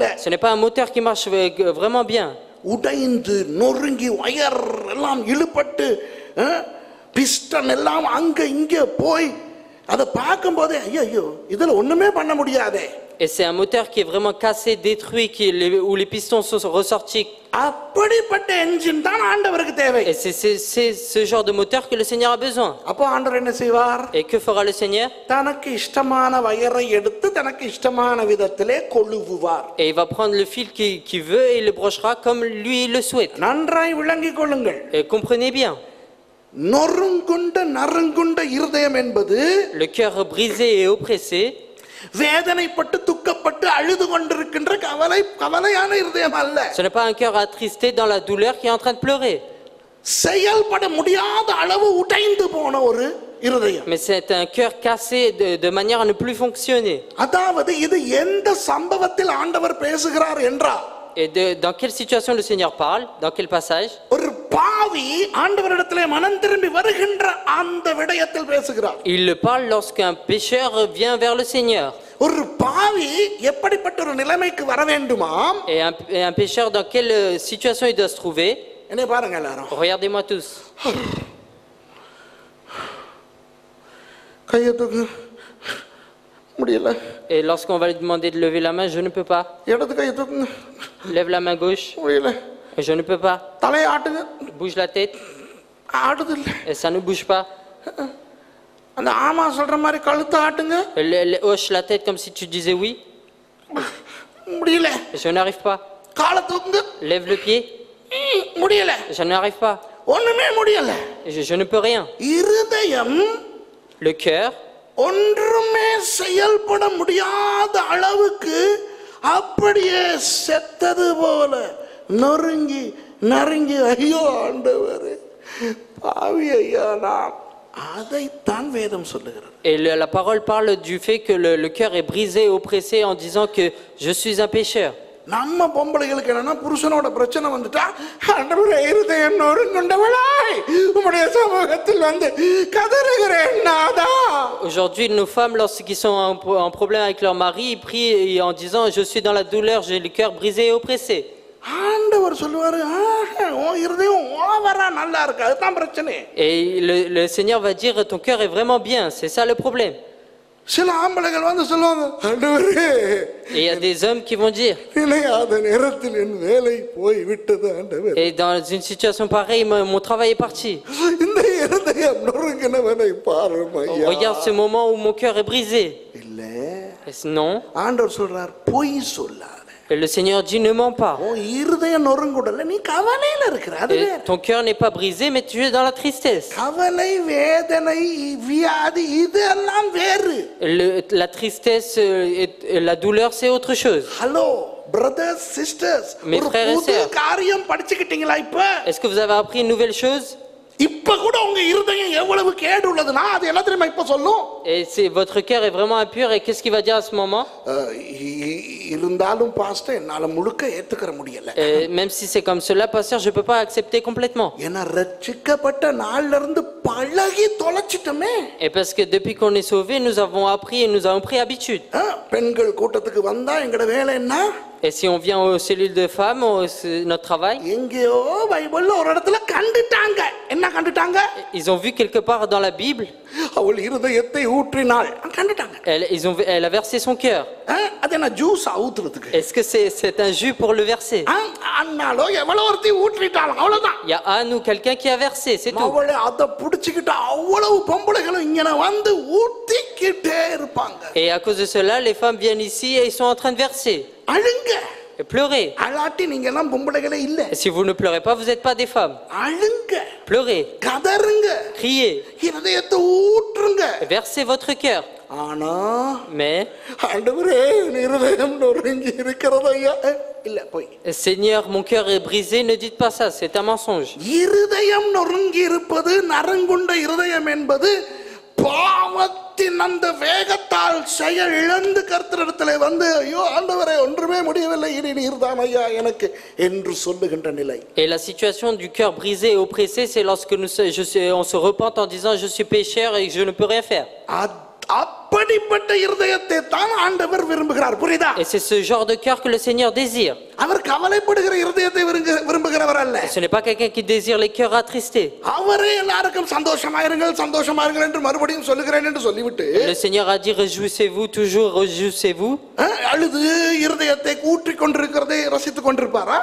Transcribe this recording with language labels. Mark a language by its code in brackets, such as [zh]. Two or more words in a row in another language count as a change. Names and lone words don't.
[fr] Ce n'est pas un moteur qui marche vraiment bien. [ta] உடைந்து நொறுங்கி வயர் எல்லாம் இழுபட்டு பிஸ்டன் எல்லாம் அங்க இங்க போய் அதை பார்க்கும் போதே ஐயோ இதுல ஒண்ணுமே பண்ண முடியாதே. [fr] Et c'est un moteur qui est vraiment cassé, détruit, où les pistons sont ressortis. [ta] அப்படிப்பட்ட என்ஜின் தான் ஆண்டவருக்கு தேவை. [fr] Et c'est ce genre de moteur que le Seigneur a besoin. [ta] அப்போ ஆண்டவர் என்ன செய்வார்? [fr] Et que fera le Seigneur? [ta] தனக்கு இஷ்டமான வயரை எடுத்து தனக்கு இஷ்டமான விதத்திலே கொழுவுவார். [fr] Et il va prendre le fil qu'il veut et il le brochera comme lui il le souhaite. [ta] நன்றாய் விளங்கிக் கொள்ளுங்கள். [fr] Et comprenez bien. [ta] நறுங்குண்ட இருதயம் என்பது [fr] le cœur brisé et oppressé, [ta] வேதனைப்பட்டு துக்கப்பட்டு அழுது கொண்டிருக்கின்ற கவலையான இருதயம் அல்ல. [fr] ce n'est pas un cœur attristé dans la douleur qui est en train de pleurer. [ta] செயல்பட முடியாத அளவு உடைந்து போன ஒரு இருதயம். [fr] Mais c'est un cœur cassé de manière à ne plus fonctionner. [ta] அதாவது இது எந்த சம்பவத்தில் ஆண்டவர் பேசுகிறார் என்றால், [fr] Et dans quelle situation le Seigneur parle? Dans quel passage? [ta] ஒரு பாவி ஆண்டவரிடத்திலே மனம் திரும்பி வருகின்ற அந்த விடயத்தில் பேசுகிறார். [fr] Il le parle lorsqu'un pécheur vient vers le Seigneur. [ta] ஒரு பாவி எப்படிப்பட்ட ஒரு நிலைமைக்கு வர வேண்டுமாம்? [fr] Et un pécheur dans quelle situation il doit se trouver? [ta] என்னை பாருங்க எல்லாரும். [fr] Regardez-moi tous. [ta] கையை தூக்கு. முடியல. [fr] Et lorsqu'on va lui demander de lever la main, je ne peux pas. [ta] இடது கையை தூக்குங்க. [fr] Lève la main gauche. [ta] முடியல. [fr] Je ne peux pas. [ta] தலையை ஆட்டுங்க. [fr] Bouge la tête. [ta] ஆடுது இல்ல. [fr] Et ça ne bouge pas. [ta] அந்த ஆமா சொல்ற மாதிரி கழுத்தை ஆட்டுங்க. [fr] Hoche la tête comme si tu disais oui. [ta] முடியல. [fr] Je n'arrive pas. [ta] காலை தூக்குங்க. [fr] Lève le pied. [ta] முடியல. [fr] Je n'arrive pas. [ta] ஒண்ணுமே முடியல. [fr] Je ne peux rien. [ta] இருதயம், [fr] le cœur, [ta] ஒன்றுமே செயல்பட முடியாத அளவுக்கு அப்படியே செத்தது போல நறுங்கி ஐயோ ஆண்டவரே பாவி ஐயா நான், அதைத்தான் வேதம் சொல்லுகிறது. [fr] Et la parole parle du fait que le cœur est brisé, oppressé en disant que je suis un pécheur. [ta] நம்ம பொம்பளைகளுக்கு என்னன்னா புருஷனோட பிரச்சனை வந்துட்டா ஆண்டவரே இருதயம் நொறுங்குண்டவளாய் உம்முடைய சமூகத்தில் வந்து கதறுகிறேன் நாதா. [fr] Aujourd'hui, nos femmes, lorsqu'ils sont en problème avec leur mari, ils prient en disant je suis dans la douleur, j'ai le cœur brisé et oppressé. [ta] ஆண்டவர் சொல்லுவாரு உன் இருதயம் ஓவரா நல்லா இருக்கு, அதுதான் பிரச்சனை. [fr] Et le Seigneur va dire ton cœur est vraiment bien, c'est ça le problème. [ta] சில ஆம்பளைகள் வந்து சொல்லுவாங்க, ஆண்டவரே [fr] Et il y a des hommes qui vont dire, [ta] நினையாத நேரத்தில் என் வேலை போய் விட்டது ஆண்டவர். [fr] et dans une situation pareille, mon travail est parti. [ta] இந்த இருதயம் நொறுங்கினவனை பாரும் ஐயா. [fr] Regarde ce moment où mon cœur est brisé. [ta] இல்ல, [fr] Non. [ta] ஆண்டவர் சொல்றார், பொய் சொல்லாத. [fr] Et le Seigneur dit, ne mens pas. [ta] உன் இருதயம் நொறுங்குடல, நீ கவலையில இருக்கிற. அது [fr] Et [ta] வேற. [fr] ton cœur n'est pas brisé, mais tu es dans la tristesse. [ta] கவலை, வேதனை, வியாதி இதெல்லாம் வேறு. [fr] La tristesse et la douleur, c'est autre chose. [en] hello brothers sisters, [fr] Mes [ta] ஒரு [fr] frères et [ta] புது [fr] sœurs. [ta] காரியம் படிச்சுக்கிட்டீங்களா? இப்ப [fr] Est-ce que vous avez appris une nouvelle chose? [ta] இப்ப கூட உங்க இருதயம் எவ்வளவு கேடு உள்ளதுன்னா அது என்ன தெரியுமா இப்ப சொல்லும்? [fr] Et votre cœur est vraiment impur, et qu'est-ce qu'il va dire à ce moment? [ta] இருந்தாலும் பாஸ்டர் என்னால முழுக்க ஏத்துக்கற முடியல. [fr] Même si c'est comme cela, pasteur, je peux pas accepter complètement. [ta] ஏன்னா ரட்சிக்கப்பட்ட நாள்ல இருந்து பழகி தொலைச்சிட்டோமே. [fr] Et parce que depuis qu'on est sauvé, nous avons appris et nous avons pris habitude. [ta] பெண்கள் கூட்டத்துக்கு வந்தா எங்கட வேலை என்ன? [fr] Et si on vient aux cellules de femmes, c'est notre travail. [ta] எங்கேயோ பைபிள்ல ஒரு இடத்துல கண்டுட்டாங்க. என்ன கண்டுட்டாங்க? [fr] Ils ont vu quelque part dans la Bible. [ta] அவள் இருதயத்தை ஊற்றினாள். கண்டுட்டாங்க. [fr] Elle a versé son cœur. [ta] அது என்ன ஜூஸ் ஊத்துறதுக்கு? [fr] Est-ce que c'est un jus pour le verser? [ta] அண்ணாலோ எவ்வளவு ஒருத்தி ஊற்றிட்டாலும் அவ்வளவுதான். [fr] Il y a Anne ou quelqu'un qui a versé, c'est tout. [ta] அவளை அத புடிச்சிக்கிட்டு அவ்வளவு பொம்பளைகளும் இங்க வந்து ஊத்திக்கிட்டே இருப்பாங்க. [fr] Et à cause de cela, les femmes viennent ici et ils sont en train de verser. [ta] அழுங்க. [fr] Et pleurez. [ta] அழாட்டி நீங்க எல்லாம் பொம்பளைகளே இல்ல. [fr] Et si vous ne pleurez pas, vous n'êtes pas des femmes. [ta] அழுங்க. [fr] Pleurez. [ta] கதறுங்க. [fr] Criez. [ta] இருதயத்தை ஊற்றுங்க. [fr] Versez votre cœur. [ta] ஆனா [fr] Mais, [ta] ஆண்டவரே இருதயம் நொறுங்கி இருக்கிறது ஐயா. இல்ல போய். [fr] Seigneur, mon cœur est brisé, ne dites pas ça, c'est un mensonge. [ta] இருதயம் நொறுங்கி இருப்பது, நரங்குண்ட இருதயம் என்பது பாவத்தின் அந்த வேகத்தால் செயல் இழந்து கர்த்தரிடத்திலே வந்து ஐயோ ஆண்டவரே ஒன்றுமே முடியவில்லை, இனி நீர்தான் ஐயா எனக்கு என்று சொல்லுகின்ற நிலை. [fr] Et la situation du cœur brisé et oppressé, c'est lorsque on se repente en disant je suis pécheur et je ne peux rien faire. [ta] அப்படிப்பட்ட இருதயத்தை தான் ஆண்டவர் விரும்புகிறார். புரியுதா? [fr] Et c'est ce genre de cœur que le Seigneur désire. [ta] அவர் கவலைப்படுகிற இருதயத்தை விரும்புகிறவர் அல்ல. [fr] Ce n'est pas quelqu'un qui désire les cœurs attristés. [ta] அவரே எல்லாருக்கும் சந்தோஷமாயிருங்கள் சந்தோஷமாயிருங்கள் என்று மறுபடியும் சொல்லுகிறேன் என்று சொல்லிவிட்டு [fr] Le Seigneur a dit réjouissez-vous toujours, réjouissez-vous. [ta] அழுது இருதயத்தை ஊற்றிக் கொண்டிருக்கிறதை ரசித்துக் கொண்டிருப்பாரா?